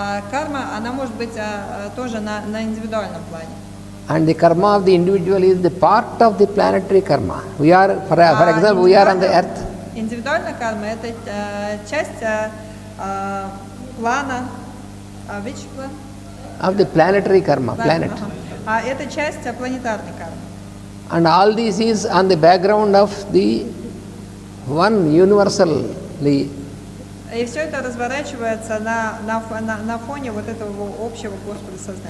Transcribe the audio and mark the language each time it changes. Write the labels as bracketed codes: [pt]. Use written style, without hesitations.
[ru] Карма, она может быть тоже на индивидуальном плане. [en] And the karma of the individual is the part of the planetary karma. We are, for example, we are on the earth. [ru] Индивидуальная карма – это часть плана, [en] which plan? Of the planetary karma, planet. [ru] Это часть планетарной кармы. [en] And all this is on the background of the one universally. [ru] И все это разворачивается на фоне вот этого общего Господа сознания.